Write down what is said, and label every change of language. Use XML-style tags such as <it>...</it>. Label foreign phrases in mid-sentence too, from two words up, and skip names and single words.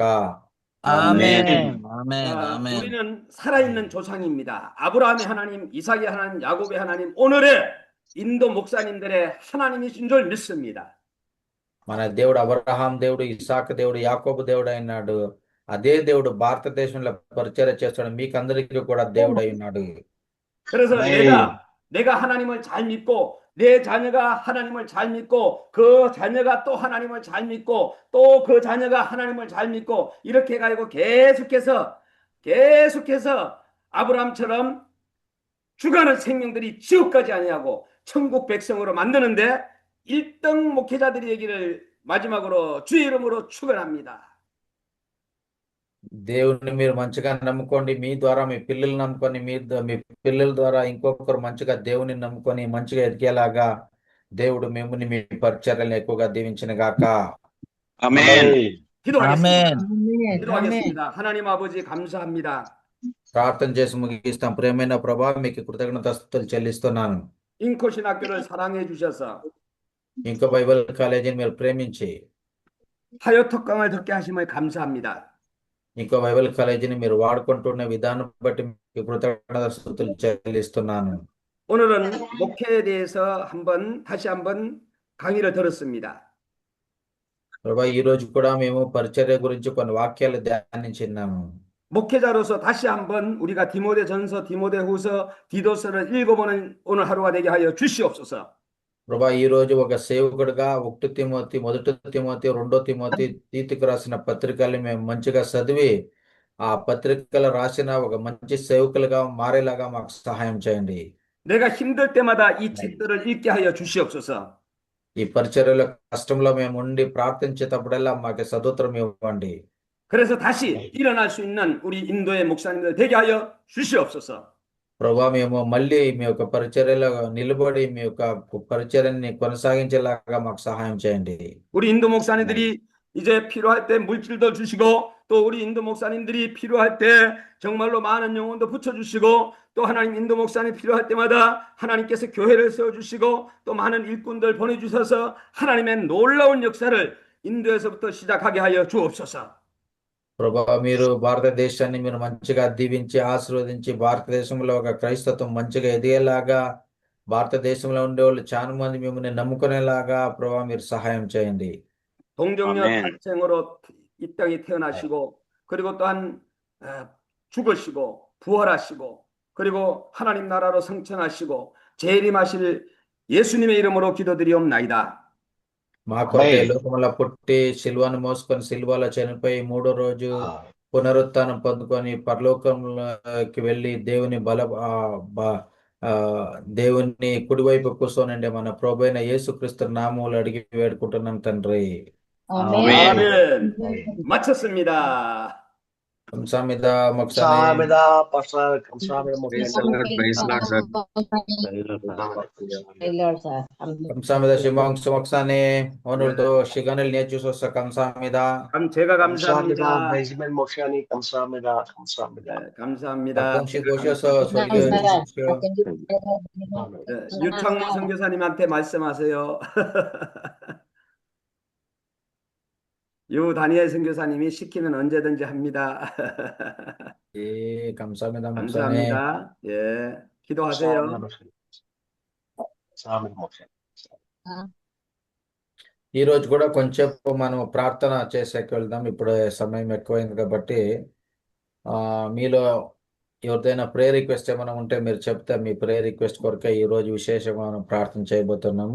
<te>ఆమేన్. ఆమేన్. ఆమేన్.</te> <ko>우리는 살아있는 조상입니다. 아브라함의 하나님, 이삭의 하나님, 야곱의 하나님, 오늘의 인도 목사님들의 하나님이신 줄 믿습니다.</ko> <te>మన దేవుడు అబ్రహాం దేవుడు, ఇసాక్ దేవుడు, యాకోబు దేవుడు అయినాడు. అదే దేవుడు భారతదేశంలో పరిచర్య చేస్తాడు. మీకందరికీ కూడా దేవుడు అయినాడు.</te> <ko>그래서 내가 하나님을 잘 믿고 내 자녀가 하나님을 잘 믿고 그 자녀가 또 하나님을 잘 믿고 또 그 자녀가 하나님을 잘 믿고 이렇게 가지고 계속해서 아브라함처럼 죽어가는 생명들이 지옥까지 아니하고 천국 백성으로 만드는데 1등 목회자들이 얘기를 마지막으로 주의 이름으로 축원합니다.</ko> <te>దేవుని మీరు మంచిగా నమ్ముకోండి, మీ ద్వారా మీ పిల్లలు నమ్ముకొని, మీ పిల్లల ద్వారా ఇంకొకరు మంచిగా దేవుని నమ్ముకొని మంచిగా ఎదిగేలాగా దేవుడు మిమ్మల్ని మీ పరిచర్యలను ఎక్కువగా దీవించిన గాక. ఆమేన్.</te> <ko>기도하겠습니다. 아멘. 기도하겠습니다. 하나님 아버지 감사합니다.</ko> <te>ప్రార్థన చేసి ముగిస్తాం. ప్రియమైన ప్రభా, మీకు కృతజ్ఞతాస్తుతులు చెల్లిస్తున్నాను.</te> <ko>인컷신 학교를 사랑해 주셔서</ko> <te>ఇంకో</te> <en>Bible college</en> <te>మీరు ప్రేమించి</te> <ko>하여 특강을 듣게 하심을 감사합니다.</ko> <te>ఇంకో</te> <en>Bible college</en> <te>మీరు వాడుకుంటున్న విధానం బట్టి మీకు కృతజ్ఞతాస్తుతులు చెల్లిస్తున్నాను.</te> <ko>오늘은 목회에 대해서 다시 한번 강의를 들었습니다.</ko> <te>ప్రభా, ఈ రోజు కూడా మేము పరిచర్య గురించి కొన్ని వాక్యాలు ధ్యానించినాము.</te> <ko>목회자로서 다시 한번 우리가 디모데전서, 디모데후서, 디도서를 읽어보는 오늘 하루가 되게 하여 주시옵소서.</ko> <te>ప్రభా, ఈ రోజు ఒక సేవకుడిగా 1 తిమోతి, 1 తిమోతి, 2 తిమోతి, తీతుకు రాసిన పత్రికల్ని మేము మంచిగా చదివి ఆ పత్రికలు రాసిన ఒక మంచి సేవకులుగా మారేలాగా మాకు సహాయం చేయండి.</te> <ko>내가 힘들 때마다 이 책들을 읽게 하여 주시옵소서.</ko> <te>ఈ పరిచర్యలో కష్టంలో మేము ఉండి ప్రార్థించేటప్పుడల్లా మాకు సదుత్తరం ఇవ్వండి.</te> <ko>그래서 다시 일어날 수 있는 우리 인도의 목사님들 되게 하여 주시옵소서.</ko> <te>ప్రభా, మేము మళ్ళీ మీ యొక్క పరిచర్యలో నిలబడి మీ యొక్క పరిచర్యని కొనసాగించేలాగా మాకు సహాయం చేయండి.</te> <ko>우리 인도 목사님들이 이제 필요할 때 물질도 주시고 또 우리 인도 목사님들이 필요할 때 정말로 많은 영혼도 붙여주시고 또 하나님 인도 목사님 필요할 때마다 하나님께서 교회를 세워주시고 또 많은 일꾼들 보내주셔서 하나님의 놀라운 역사를 인도에서부터 시작하게 하여 주옵소서.</ko> <te>ప్రభా, మీరు భారతదేశాన్ని మీరు మంచిగా దీవించి ఆశీర్వదించి భారతదేశంలో ఒక క్రైస్తవం మంచిగా ఎదిగేలాగా, భారతదేశంలో ఉండే వాళ్ళు చాలా మంది మిమ్మల్ని నమ్ముకునేలాగా ప్రభా మీరు సహాయం చేయండి.</te> <ko>동정녀 아멘. 탄생으로 이 땅에 태어나시고 그리고 또한 죽으시고 부활하시고 그리고 하나님 나라로 성천하시고 재림하실 예수님의 이름으로 기도드리옵나이다.</ko> <te>మా కొరకే ఆమేన్. లోకములో పుట్టి సిలువను మోసుకొని సిలువలో చనిపోయి 3వ రోజు పునరుత్థానం పొందుకొని పరలోకంలోకి వెళ్ళి దేవుని కుడివైపు కూర్చోనండి మన ప్రభువైన యేసుక్రీస్తు నామములో అడిగి వేడుకుంటున్నాం తండ్రి. ఆమేన్.</te> <ko>아멘. 마쳤습니다. 감사합니다. 목사님. 감사합니다, 박사. 감사합니다, 목사님.</ko> <en>Praise Lord, sir.</en> <ko>감사합니다. 시몽스 목사님. 오늘도 시간을 내주셔서 감사합니다. 제가 감사합니다, 감사합니다. 베이스맨 목사님. 감사합니다. 감사합니다. 네, 감사합니다. 가끔씩 오셔서 설교해 주십시오. 네, 유창모 선교사님한테 말씀하세요. 유 다니엘 선교사님이 시키면 언제든지 합니다. 예, 감사합니다. 목사님. 감사합니다. 예, 기도하세요. 감사합니다, 목사님. 감사합니다, 목사님.</ko> <te>ఈ రోజు కూడా కొంచెం మనం ప్రార్థన చేసేకి వెళ్దాం. ఇప్పుడు సమయం ఎక్కువైంది కాబట్టి మీలో ఎవరిదైనా</te> <en>prayer request</en> <te>ఏమైనా ఉంటే మీరు చెప్తే మీ</te> <en>prayer request</en> <te>కొరకే ఈ రోజు విశేషమైన ప్రార్థన చేయబోతున్నాము.</te>